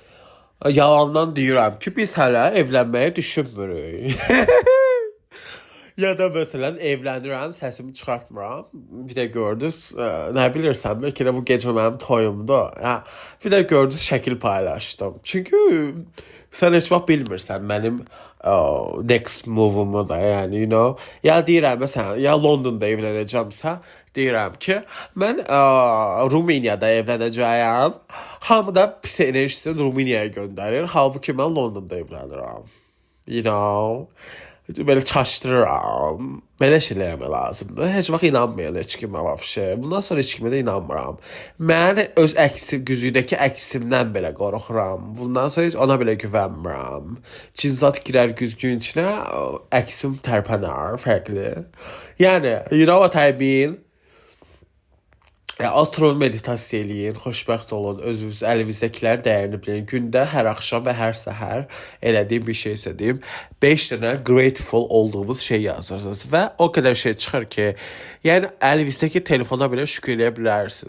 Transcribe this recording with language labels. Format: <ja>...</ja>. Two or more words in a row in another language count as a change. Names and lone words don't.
<az>Yalandan deyirəm ki, biz hələ evlənməyə düşünmürük. Ya da məsələn evlənirəm, səsimi çıxartmıram. Bir də gördünüz, nə bilirsən, bəlkə də bu gecə mənim toyumdur. Hə, bir də gördünüz şəkil paylaşdım. Çünki sən heç vaxt bilmirsən mənim</az> <en>next move-umu</en> <az>da, yəni</az> <en>you know.</en> <az>Ya deyirəm məsələn, ya Londonda evlənəcəmsə, deyirəm ki, mən Rumeniyada evlənəcəyəm. Hamı da pis enerjisini Rumeniyaya göndərir. Halbuki mən Londonda evlənirəm.</az> <en>You know.</en> <az>Belə çaşdırıram. Belə şeylər eləmək lazımdır. Heç vaxt inanmayın heç kimə vəbşə. Bundan sonra heç kimə də inanmıram. Mən öz əksim, güzüydəki əksimdən belə qorxuram. Bundan sonra heç ona belə güvənmirəm. Cinzat girər güzgün içinə, əksim tərpənər, fərqli. Yəni,</az> <en>you know what I mean?</en> <az>Oturun, meditasiya eləyin, xoşbəxt olun, özünüz əlinizdəkilərin dəyərini bilin. Gündə hər axşam və hər səhər elədiyim bir şey istədiyim 5 dənə grateful olduğunuz şey yazırsınız və o qədər şey çıxır ki, yəni əlinizdəki telefona belə şükür eləyə bilərsiniz.</az>